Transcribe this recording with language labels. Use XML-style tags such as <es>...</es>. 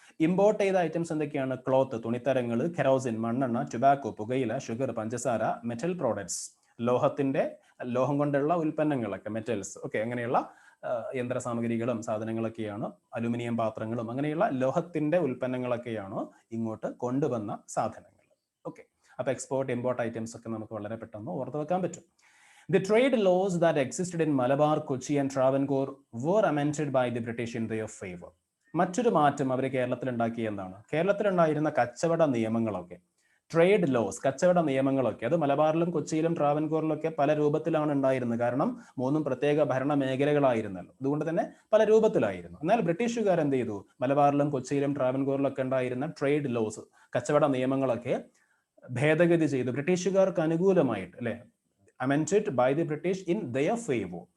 <ml>Import ചെയ്ത items എന്തൊക്കെയാണ്? Cloth, തുണിത്തരങ്ങൾ, കെറോസിൻ, മണ്ണെണ്ണ, ടുബാക്കോ, പുകയില, ഷുഗർ, പഞ്ചസാര, മെറ്റൽ പ്രോഡക്ട്സ്, ലോഹം കൊണ്ടുള്ള ഉൽപ്പന്നങ്ങളൊക്കെ, മെറ്റൽസ്, ഓക്കെ, അങ്ങനെയുള്ള യന്ത്ര സാമഗ്രികളും സാധനങ്ങളൊക്കെയാണ്. അലുമിനിയം പാത്രങ്ങളും അങ്ങനെയുള്ള ലോഹത്തിന്റെ ഉൽപ്പന്നങ്ങളൊക്കെയാണ് ഇങ്ങോട്ട് കൊണ്ടുവന്ന സാധനങ്ങൾ. ഓക്കെ, അപ്പൊ എക്സ്പോർട്ട് ഇമ്പോർട്ട് ഐറ്റംസ് ഒക്കെ നമുക്ക് വളരെ പെട്ടെന്ന് ഓർത്ത് വെക്കാൻ പറ്റും.</ml> <en>The trade laws that existed in Malabar, Kochi and Travancore were amended by the British in their favor.</en> <ml>മറ്റൊരു മാറ്റം അവർ കേരളത്തിൽ ഉണ്ടാക്കിയ എന്താണ്? കേരളത്തിലുണ്ടായിരുന്ന കച്ചവട നിയമങ്ങളൊക്കെ, ട്രേഡ് ലോസ്, കച്ചവട നിയമങ്ങളൊക്കെ, അത് മലബാറിലും കൊച്ചിയിലും ട്രാവൻകൂറിലൊക്കെ പല രൂപത്തിലാണ് ഉണ്ടായിരുന്നത്. കാരണം മൂന്നും പ്രത്യേക ഭരണ മേഖലകളായിരുന്നല്ലോ, അതുകൊണ്ട് തന്നെ പല രൂപത്തിലായിരുന്നു. എന്നാൽ ബ്രിട്ടീഷുകാർ എന്ത് ചെയ്തു? മലബാറിലും കൊച്ചിയിലും ട്രാവൻകൂറിലൊക്കെ ഉണ്ടായിരുന്ന ട്രേഡ് ലോസ്, കച്ചവട നിയമങ്ങളൊക്കെ ഭേദഗതി ചെയ്തു ബ്രിട്ടീഷുകാർക്ക് അനുകൂലമായിട്ട്, അല്ലെ,</ml> <en>amended by the British in their favor.</en>